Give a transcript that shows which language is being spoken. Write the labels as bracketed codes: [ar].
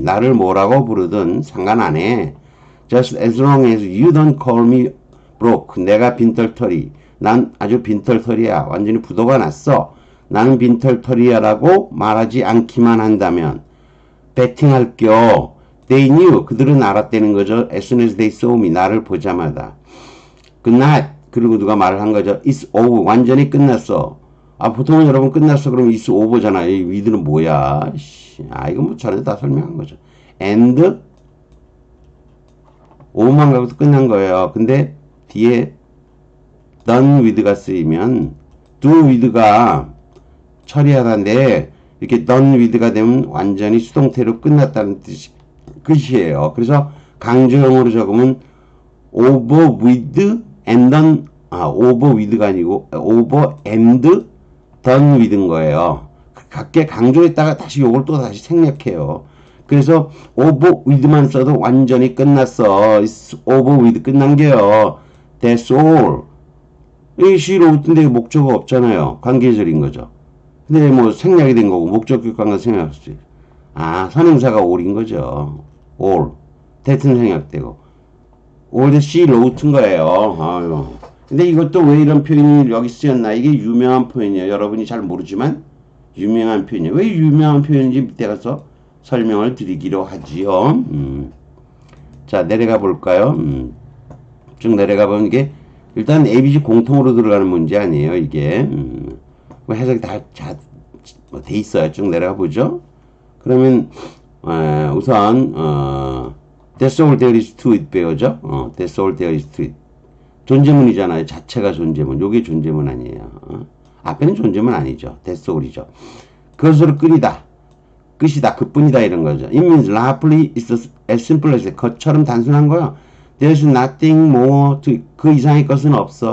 [ko] 나를 뭐라고 부르든 상관 안 해. [en] Just as long as you don't call me broke. [ko] 내가 빈털터리. 난 아주 빈털터리야. 완전히 부도가 났어. 나는 빈털터리야 라고 말하지 않기만 한다면 배팅할게요. [en] They knew. [ko] 그들은 알았다는 거죠. [en] As soon as they saw me. [ko] 나를 보자마자. [en] Good night. [ko] 그리고 누가 말을 한 거죠. [en] It's over. [ko] 완전히 끝났어. 보통은 여러분 끝났어. 그러면 [en] it's over [ko] 잖아. 이 위드는 뭐야. 이거 뭐 전에 다 설명한 거죠. And over만 가고도 끝난 거예요. 근데 뒤에 done with가 쓰이면 do with가 처리하다인데 이렇게 done with가 되면 완전히 수동태로 끝났다는 뜻이에요. 그래서 강조형으로 적으면 over with and done over with가 아니고 [en] over and done with [ko] 인 거예요. 각계 강조했다가 다시 요걸 또 다시 생략해요. 그래서 over with만 써도 완전히 끝났어. [en] It's over with [ko] 끝난 게요. [en] That's all. [ko] 이 시로 웃던데 목적어 없잖아요. 관계절인 거죠. 근데 뭐 생략이 된 거고 목적격 관계 생략할 수 있어요. 선행사가 all인 거죠. all. 대튼 생략되고. all the she wrote인 거예요. 근데 이것도 왜 이런 표현이 여기 쓰였나? 이게 유명한 표현이에요. 여러분이 잘 모르지만 유명한 표현이에요. 왜 유명한 표현인지 밑에 가서 설명을 드리기로 하지요. 자, 내려가 볼까요? 쭉 내려가 보는 게 일단 ABC 공통으로 들어가는 문제 아니에요, 이게. 해석이 다 돼 있어요. 쭉 내려가 보죠. 그러면, 우선, [en] That's all there is to it [ko] 배우죠. [en] That's all there is to it. [ko] 존재문이잖아요. 자체가 존재문. 요게 존재문 아니에요. 앞에는 존재문 아니죠. [en] That's all이죠. [ko] 그것으로 끝이다. 그뿐이다. 이런 거죠. [en] It means roughly it's as simple as [ko] 것처럼 단순한 거야. [en] There's nothing more to, [ko] 그 이상의 것은 없어.